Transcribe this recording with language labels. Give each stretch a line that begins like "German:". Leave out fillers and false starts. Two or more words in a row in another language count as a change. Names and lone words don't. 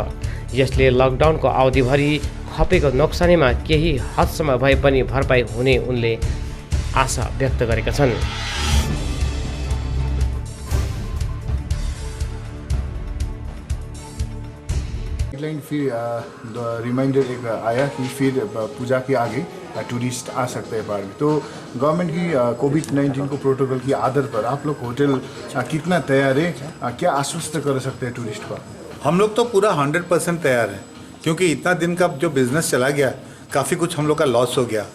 Nepali: यसले लकडाउनको अवधिभरि खपेको नोक्सानीमा केही हदसम्म भए पनि भरपाई हुने उनले आशा व्यक्त गरेका छन्।
Hindi: गाइडलाइन फिर रिमाइंडर एक आया कि फिर पूजा के आगे टूरिस्ट आ सकते हैं बाहर में। तो गवर्नमेंट की कोविड-19 को प्रोटोकॉल की आधार पर आप लोग होटल कितना तैयार है, क्या आश्वस्त कर सकते हैं टूरिस्ट को? हम लोग तो पूरा 100% तैयार हैं, क्योंकि इतना दिन का जो बिज़नेस चला गया, काफ़ी कुछ हम लोग का लॉस हो गया।